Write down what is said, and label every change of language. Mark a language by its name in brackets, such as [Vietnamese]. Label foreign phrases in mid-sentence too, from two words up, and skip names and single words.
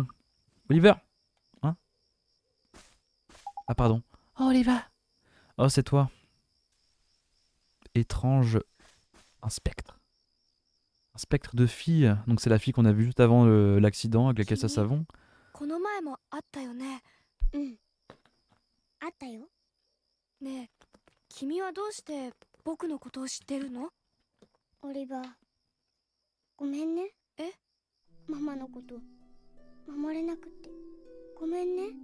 [French] Oliver. Hein? Ah, pardon. Oh, Oliver. Oh, c'est toi. Étrange. Un spectre. Un spectre de fille. Donc c'est la fille qu'on a vue juste avant l'accident avec la caisse à savon. [Japanese] この前もあったよね。うん。あったよ。ねえ、君はどうして僕のことを知ってるの？オリバー。ごめんね。え？ママのこと守れなくてごめんね。